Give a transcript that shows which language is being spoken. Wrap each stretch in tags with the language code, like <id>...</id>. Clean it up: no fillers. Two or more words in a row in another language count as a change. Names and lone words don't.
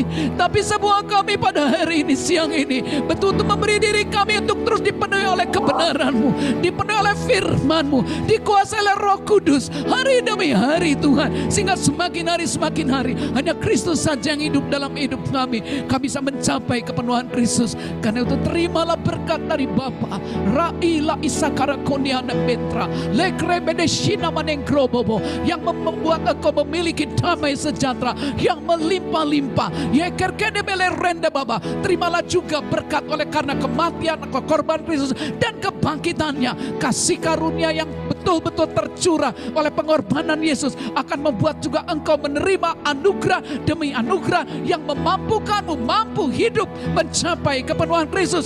<id>Tapi semua kami pada hari ini, siang ini, betul-betul memberi diri kami untuk terus dipenuhi oleh kebenaran-Mu, dipenuhi oleh firman-Mu, dikuasai oleh Roh Kudus hari demi hari Tuhan, sehingga semakin hari hanya Kristus saja yang hidup dalam hidup kami. Kami bisa mencapai kepenuhan Kristus. Karena itu terimalah berkat dari Bapa. Raila isakara koniana betra lekre bedeshina manengkrobobo, yang membuat engkau memiliki damai sejahtera yang melimpah-limpah. Yekerkede bele rende baba. Terimalah juga berkat oleh karena kematian korban Kristus dan kebangkitannya. Kasih karunia yang betul-betul tercurah oleh pengorbanan Yesus akan membuat juga engkau menerima anugerah demi anugerah yang memampukanmu mampu hidup mencapai kepenuhan Kristus.</id>